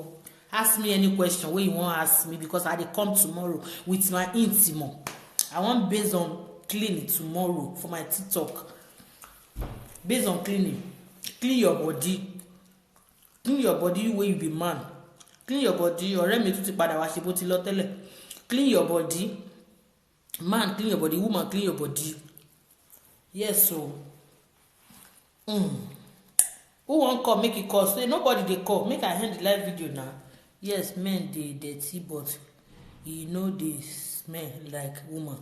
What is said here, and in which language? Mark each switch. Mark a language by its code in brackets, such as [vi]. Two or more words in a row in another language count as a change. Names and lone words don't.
[pcm] Ask me any question wey you wan ask me, because I dey come tomorrow with my intimo. I wan based on cleaning tomorrow for my TikTok. Based on cleaning. Clean your body. Clean your body wey you be man. Clean your body. [yo] Ọ̀rẹ́ mi tún ti padà wá ṣe bó ti lọ tẹ́lẹ̀. [pcm] Clean your body. Man, clean your body. Woman, clean your body. Yes, so. Who wan call? Make it call. Say nobody dey call. Make I end the live video now. Yes, men dey dirty, but e no dey smell like woman.